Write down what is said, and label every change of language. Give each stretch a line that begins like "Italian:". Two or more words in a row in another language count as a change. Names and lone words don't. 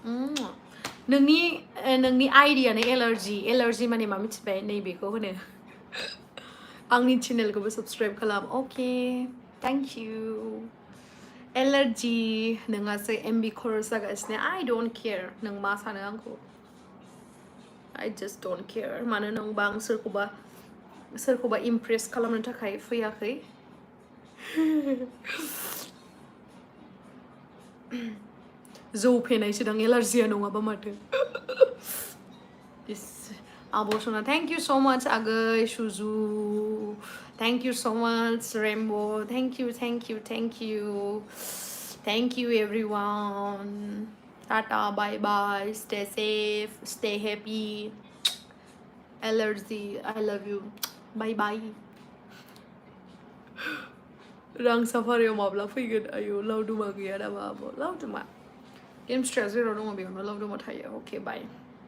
Bodo: नोंनि आइडियानो एलार्जि माने मा मिथिबाय नैबेखौ होनो आंनि चेनेलखौबो साबस्क्राइब खालाम अके
English: thank you
Bodo: एलार्जि नोंहासो MB खरस जागासिनो
English: I don't care
Bodo: नों मा सानो आंखौ
English: I just don't care
Bodo: मानो होनबा आं सोरखौबा इमप्रेस खालामनो थाखाय फैयाखै जौ फेनायसोदां एलार्जिया नङाबा माथो आब' सना
English: thank you so much
Bodo: आगै सुजु
English: thank you so much
Bodo: रेम्बो
English: thank you everyone tata bye stay safe stay happy
Bodo: एलार्जि
English: I love you bye
Bodo: रां साफारियाव माब्ला फैगोन आयौ लावदुमा गैया नामा आब' लावदुमा गेमस्ट्रिया जेराव दङ बेयावनो लावदुमा थायो अके बाय